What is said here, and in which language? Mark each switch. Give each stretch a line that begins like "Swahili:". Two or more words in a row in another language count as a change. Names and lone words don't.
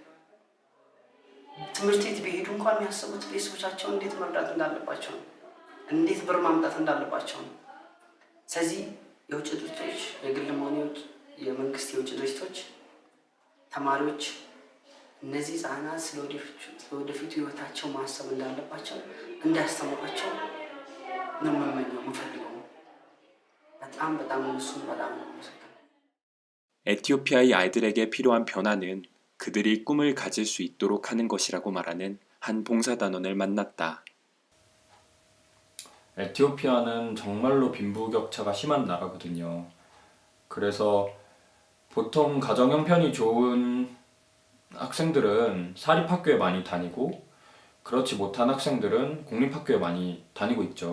Amharic: ትምህርት ቤት ቢሄዱ እንኳን የሚያስቡት ቤተሰቦቻቸውን እንዴት መርዳት እንዳለባቸው ነው፣ እንዴት ብር ማምጣት እንዳለባቸው ነው። ስለዚህ የውጭ ድርጅቶች፣ የግል ሆነ የመንግስት የውጭ ድርጅቶች፣ ተማሪዎች እነዚህ ህፃናት ስለወደፊቱ ህይወታቸው ማሰብ እንዳለባቸው እንዲያስተምሯቸው ነው የምመኘው፣ የምፈልገው። በጣም እሱን በጣም ነው የምሰጠው።
Korean: 에티오피아의 아이들에게 필요한 변화는 그들이 꿈을 가질 수 있도록 하는 것이라고 말하는 한 봉사단원을 만났다. 에티오피아는 정말로 빈부격차가 심한 나라거든요. 그래서 보통 가정 형편이 좋은 학생들은 사립학교에 많이 다니고 그렇지 못한 학생들은 공립학교에 많이 다니고 있죠.